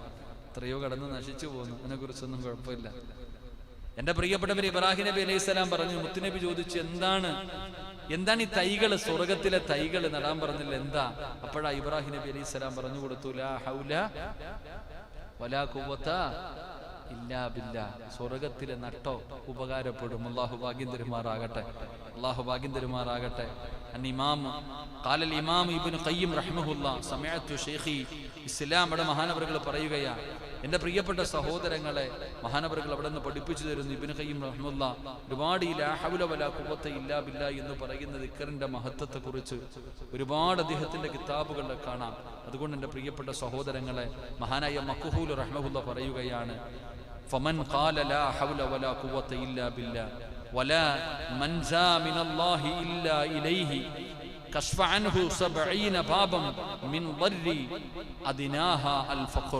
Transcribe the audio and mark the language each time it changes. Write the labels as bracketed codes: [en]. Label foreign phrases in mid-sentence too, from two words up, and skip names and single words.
[ml] എത്രയോ കടന്ന് നശിച്ചു പോകുന്നു, അതിനെക്കുറിച്ചൊന്നും കുഴപ്പമില്ല. എന്റെ പ്രിയപ്പെട്ടവർ, ഇബ്രാഹിം നബി [ar] عليه السلام [ml] പറഞ്ഞു, മുത്തുനബി ചോദിച്ചു, എന്താണ് ഈ തൈകൾ, സ്വർഗത്തിലെ തൈകൾ നടാൻ പറഞ്ഞില്ല, എന്താ? അപ്പോഴാ ഇബ്രാഹിം നബി [ar] عليه السلام [ml] പറഞ്ഞു കൊടുത്തു, [ar] لا حول ولا قوة إلا بالله. [ml] സ്വർഗത്തിലെ നട്ടോ ഉപകാരപ്പെടും. അല്ലാഹു ഭാഗ്യം തരുമാറാകട്ടെ, അല്ലാഹു ഭാഗ്യം തരുമാറാകട്ടെ. [ar] قال الإمام ابن قيم رحمه الله سمعت شيخي [ml] ഇസ്ലാമിയുടെ മഹാനവറുകൾ പറയുകയാണ്, എൻ്റെ പ്രിയപ്പെട്ട സഹോദരങ്ങളെ, മഹാനവറുകൾ അവിടെ നിന്ന് പഠിപ്പിച്ചു തരുന്നു. ഇബ്നു ഖയ്യിം റഹ്മത്തുള്ളാഹ് ഒരുപാട് ഈ [ar] لا حول ولا قوة إلا بالله [ml] എന്ന് പറയുന്ന ദിക്റിന്റെ മഹത്വത്തെക്കുറിച്ച് ഒരുപാട് അദ്ദേഹത്തിന്റെ കിതാബുകളിൽ കാണാം. അതുകൊണ്ട് എൻ്റെ പ്രിയപ്പെട്ട സഹോദരങ്ങളെ, മഹാനായ മഖ്ഹൂൽ റഹ്മത്തുള്ളാഹ് പറയുകയാണ്, [ar] فمن قال لا حول ولا قوة إلا بالله ولا منجى من الله إلا إليه كشف عنه 70 بابا من الضر أدناها الفقر.